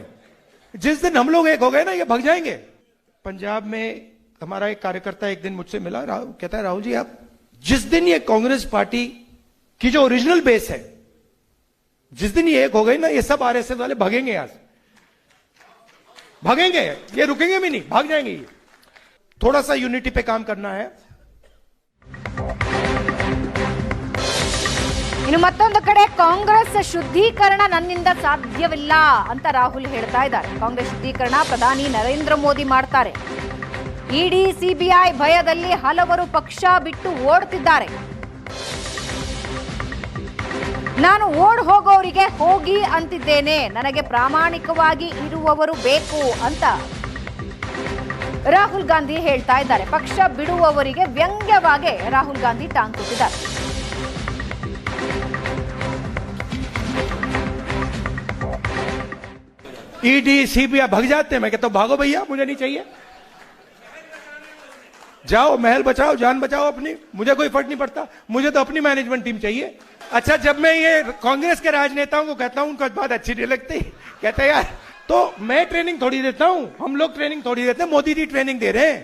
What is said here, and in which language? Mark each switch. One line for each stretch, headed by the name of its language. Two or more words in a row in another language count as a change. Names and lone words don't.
Hindi: जिस दिन हम लोग एक हो गए ना, ये भाग जाएंगे. पंजाब में हमारा एक कार्यकर्ता एक दिन मुझसे मिला, कहता है राहुल जी, आप जिस दिन ये कांग्रेस पार्टी की जो
English: original base
Hindi: है, जिस दिन ये एक हो गई ना, ये सब आरएसएस वाले भागेंगे, यहां से भागेंगे, ये रुकेंगे भी नहीं, भाग जाएंगे. ये थोड़ा सा यूनिटी पे काम करना है.
Kannada: ಇನ್ನು ಮತ್ತೊಂದು ಕಡೆ ಕಾಂಗ್ರೆಸ್ ಶುದ್ಧೀಕರಣ ನನ್ನಿಂದ ಸಾಧ್ಯವಿಲ್ಲ ಅಂತ ರಾಹುಲ್ ಹೇಳ್ತಾ ಇದ್ದಾರೆ. ಕಾಂಗ್ರೆಸ್ ಶುದ್ಧೀಕರಣ ಪ್ರಧಾನಿ ನರೇಂದ್ರ ಮೋದಿ ಮಾಡ್ತಾರೆ. ಇಡಿ, ಸಿಬಿಐ ಭಯದಲ್ಲಿ ಹಲವರು ಪಕ್ಷ ಬಿಟ್ಟು ಓಡ್ತಿದ್ದಾರೆ. ನಾನು ಓಡ್ ಹೋಗೋರಿಗೆ ಹೋಗಿ ಅಂತಿದ್ದೇನೆ, ನನಗೆ ಪ್ರಾಮಾಣಿಕವಾಗಿ ಇರುವವರು ಬೇಕು ಅಂತ ರಾಹುಲ್ ಗಾಂಧಿ ಹೇಳ್ತಾ ಇದ್ದಾರೆ. ಪಕ್ಷ ಬಿಡುವವರಿಗೆ ವ್ಯಂಗ್ಯವಾಗಿ ರಾಹುಲ್ ಗಾಂಧಿ ಟಾಂಗ್ ಕೊಟ್ಟಿದ್ದಾರೆ.
Hindi: ईडी, सीबीआई भाग जाते हैं. मैं कहता हूं भागो भैया, मुझे नहीं चाहिए. जाओ, महल बचाओ, जान बचाओ अपनी, मुझे कोई फर्क नहीं पड़ता. मुझे तो अपनी
English: management team
Hindi: चाहिए. अच्छा, जब मैं ये कांग्रेस के राजनेताओं को कहता हूं, उनको बात अच्छी नहीं लगती, कहते यार, तो मैं ट्रेनिंग थोड़ी देता हूं, हम लोग ट्रेनिंग थोड़ी देते हैं, मोदी जी ट्रेनिंग दे रहे हैं.